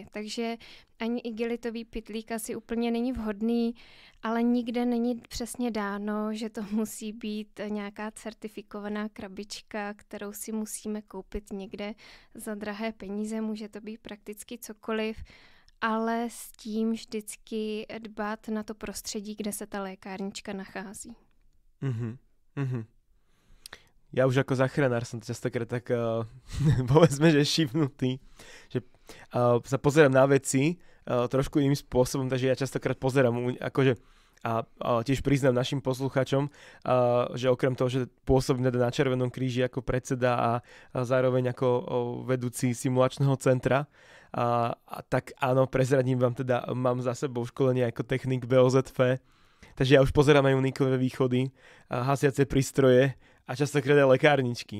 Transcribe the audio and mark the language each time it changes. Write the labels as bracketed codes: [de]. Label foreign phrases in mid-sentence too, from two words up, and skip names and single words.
[cs] Takže ani igelitový pytlík asi úplně není vhodný, ale nikde není přesně dáno, že to musí být nějaká certifikovaná krabička, kterou si musíme koupit někde za drahé peníze. Může to být prakticky cokoliv. ale s tím vždycky dbát na to prostředí, kde se ta lékárnička nachází. [sk] Ja už ako záchranár som častokrát tak povedzme, že šipnutý, že sa pozerám na veci trošku iným spôsobom, takže ja častokrát pozerám akože a tiež priznám našim poslucháčom, že okrem toho, že pôsobím na Červenom kríži ako predseda a zároveň ako vedúci simulačného centra, tak áno, prezradím vám teda, mám za sebou školenie ako technik BOZF, takže ja už pozerám aj unikové východy, hasiace prístroje a častokrát aj lekárničky.